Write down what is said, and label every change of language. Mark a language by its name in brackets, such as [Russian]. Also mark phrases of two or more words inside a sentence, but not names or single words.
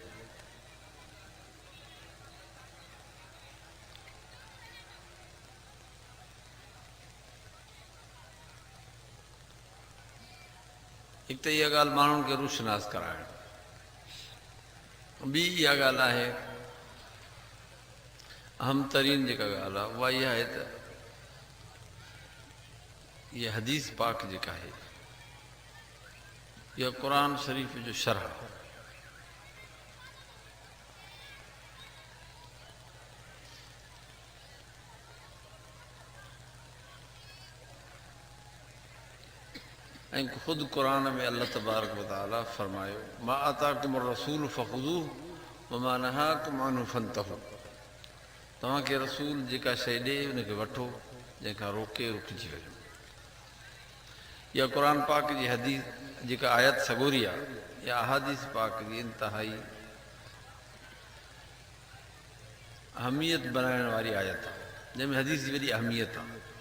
[Sindhi] हिकु त इहा ॻाल्हि माण्हुनि खे रुशनास कराइण, ॿी इहा ॻाल्हि आहे अहम तरीन जेका ॻाल्हि आहे उहा इहा आहे त इहा हदीस पाक जेका आहे इहा क़ुरान शरीफ़ जो शरह आहे। ऐं ख़ुदि क़ुरान में [Arabic] الله تبارك و تعالى [Sindhi] फरमायो [Arabic] ما آتاكم الرسول فخذوه و ما نهاكم عنه فانتهوا. [Sindhi] तव्हांखे रसूल जेका शइ ॾे उनखे वठो, जंहिंखां रोके रुकिजी वञो। इहा क़ुरान पाक जी हदीस जेका आयत सॻोरी आहे, इहा अहादीस पाक जी इंतिहाई अहमियत बनाइण वारी आयत आहे, जंहिंमें हदीस जी वॾी अहमियत आहे।